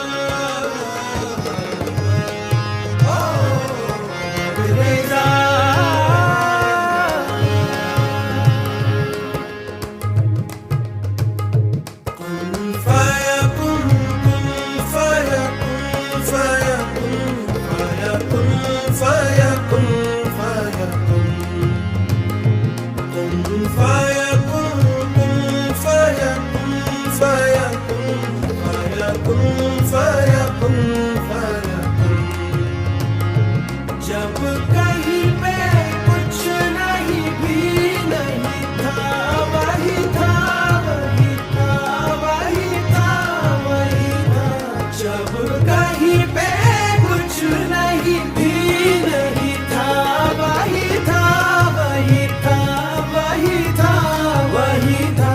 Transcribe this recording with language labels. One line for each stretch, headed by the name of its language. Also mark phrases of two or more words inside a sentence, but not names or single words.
Hindi: ओ रंग रेजा।
Arabic: كن فيكون، كن فيكون، فيكون، فيكون، فيكون، فيكون، كن فيكون، كن فيكون، فيكون، فيكون، فيكون، فيكون.
Hindi: जब कहीं पे कुछ नहीं भी नहीं था, वही था, वही था, वही था, वही था। जब कहीं पे कुछ नहीं भी नहीं था, वही था, वही था, वही था, वही था।